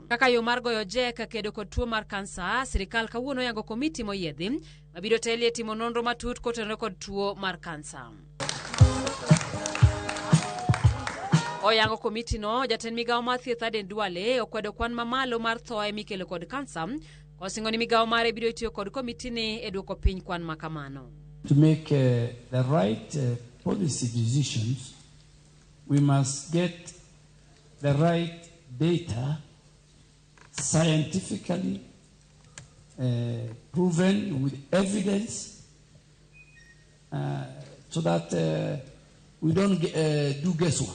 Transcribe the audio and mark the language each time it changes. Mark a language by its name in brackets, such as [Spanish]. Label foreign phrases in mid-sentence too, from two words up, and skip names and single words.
[Luo (Kenya and Tanzania)] Kaka yo mar goyo jek kedo kod tuo mar kansa, sirikal kawuono yango komiti moyiedhi mabiro telie timo nonro matut kotenore kod tuo mar kansa. Oyango komiti no, jatend migawo mar thieth Aden Duale okwedo kwan mamalo mar thoe mikelo kod kansa, kosingo ni migawo mare biro tiyo kod komiti ni e duoko piny kwan makamano. [English] To make the right policy decisions, we must get the right data, scientifically proven with evidence, so that we don't do guesswork.